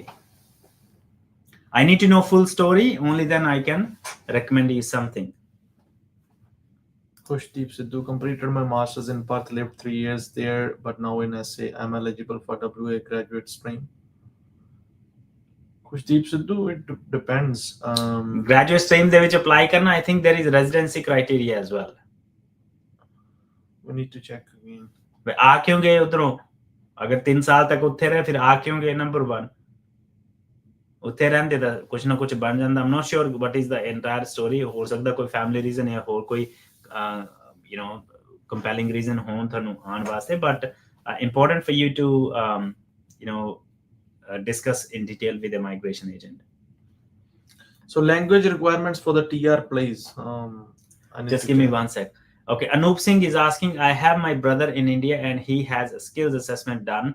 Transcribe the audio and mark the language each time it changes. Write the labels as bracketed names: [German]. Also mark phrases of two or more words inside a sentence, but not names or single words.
[English] I need to know full story. Only then I can recommend you something. Kushdeep Sidhu, completed my master's in Perth, lived 3 years there, but now in SA, I'm eligible for WA graduate stream. Kushdeep Sidhu, it depends. Graduate stream [Punjabi] ਦੇ ਵਿੱਚ apply ਕਰਨਾ, [English] I think there is residency criteria as well. We need to check again. [Punjabi] ਆ ਕਿਉਂ ਗਏ ਉਧਰੋਂ? ਅਗਰ 3 ਸਾਲ ਤੱਕ ਉੱਥੇ ਰਹੇ, ਫਿਰ ਆ ਕਿਉਂ ਗਏ? [English] Number 1, [Punjabi] ਉੱਥੇ ਰਹਿੰਦੇ ਤਾਂ ਕੁਝ ਨਾ ਕੁਝ ਬਣ ਜਾਂਦਾ. [English] I'm not sure what is the entire story. [Punjabi] ਹੋ ਸਕਦਾ ਕੋਈ [English] family reason [Punjabi] ਜਾਂ ਹੋਰ ਕੋਈ [English] compelling reason [Punjabi] ਹੋਣ ਤੁਹਾਨੂੰ ਆਉਣ ਵਾਸਤੇ, [English] but important for you to discuss in detail with a migration agent. So language requirements for the TR, please. Just give me 1 sec. Okay, Anup Singh is asking, I have my brother in India and he has a skills assessment done.